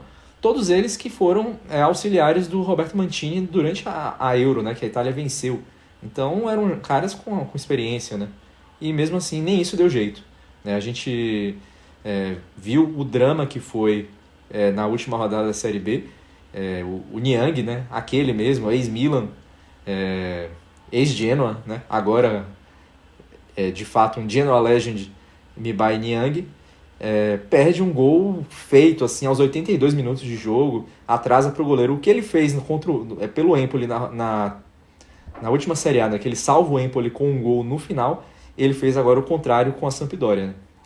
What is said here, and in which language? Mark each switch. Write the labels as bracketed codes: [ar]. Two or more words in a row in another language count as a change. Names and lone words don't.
[pt] Todos eles que foram auxiliares do Roberto Mantini durante a Euro, né? Que a Itália venceu. Então eram caras com experiência, né? E mesmo assim nem isso deu jeito, né? A gente viu o drama que foi na última rodada da Série B. O Niang, né? Aquele mesmo, ex-Milan, ex-Genoa, né? Agora de fato um Genoa Legend, Mibay Niang, perde um gol feito assim aos 82 minutos de jogo, atrasa para o goleiro. O que ele fez pelo Empoli na última Série A, né? Que ele salva o Empoli com um gol no final, ele fez agora o contrário com a Sampdoria, né?